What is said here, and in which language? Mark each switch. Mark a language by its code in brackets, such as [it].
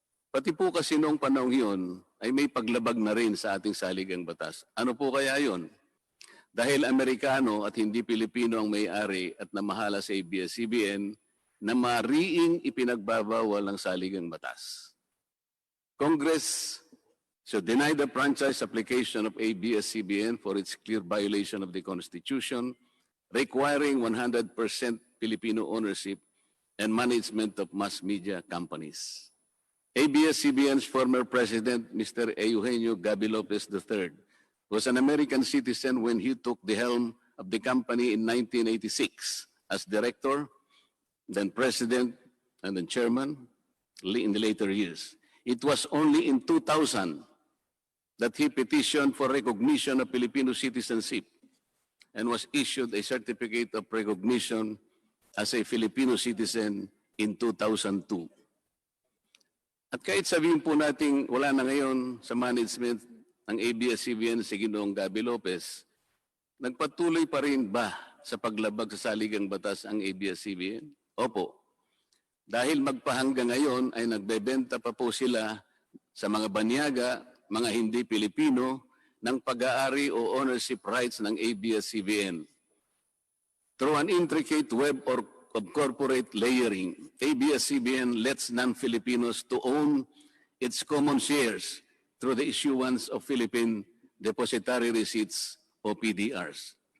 [tl] Pati po kasi noong panahon yun ay may paglabag na rin sa ating saligang batas. Ano po kaya yon? Dahil Amerikano at hindi Pilipino ang may-ari at namahala sa ABS-CBN na mariing ipinagbabawal ng saligang batas. [en] Congress should deny the franchise application of ABS-CBN for its clear violation of the Constitution, requiring 100% Filipino ownership and management of mass media companies. ABS-CBN's former president, Mr. Eugenio Gaby Lopez III, was an American citizen when he took the helm of the company in 1986 as director, then president, and then chairman in the later years. It was only in 2000 that he petitioned for recognition of Filipino citizenship and was issued a certificate of recognition as a Filipino citizen in 2002. [tl] At kahit sabihin po natin wala na ngayon sa management ng ABS-CBN si Ginoong Gaby Lopez, nagpatuloy pa rin ba sa paglabag sa saligang batas ang ABS-CBN? Opo. Dahil magpahanggang ngayon ay nagbebenta pa po sila sa mga banyaga, mga hindi Pilipino, ng pag-aari o ownership rights ng ABS-CBN. [en] Through an intricate web of corporate layering, ABS-CBN lets non-Filipinos to own its common shares through the issuance of Philippine Depositary Receipts o PDRs.